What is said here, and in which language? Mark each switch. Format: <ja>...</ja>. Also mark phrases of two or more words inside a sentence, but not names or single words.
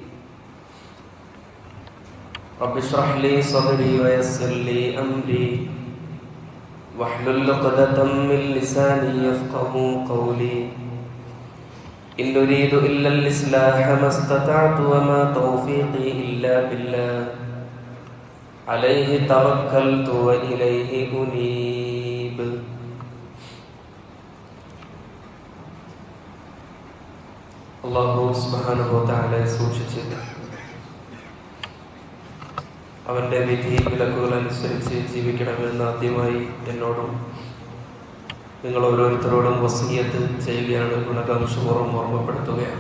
<ar>رب اشرح لي صدري ويسر لي أمري واحلل عقدة من لساني يفقهوا قولي. إن أريد إلا الإصلاح ما استطعت وما توفيقي إلا بالله. عليه توكلت وإليه أنيب. الله سبحانه وتعالى</ar> <ml>സൂക്ഷിച്ച് അവന്റെ വിധി വിലക്കുകൾ അനുസരിച്ച് ജീവിക്കണമെന്ന് ആദ്യമായി എന്നോടും നിങ്ങൾ ഓരോരുത്തരോടും വസിയത്ത് ചെയ്യുകയാണ്, ഗുണകാംക്ഷപൂർവ്വം ഓർമ്മപ്പെടുത്തുകയാണ്.</ml>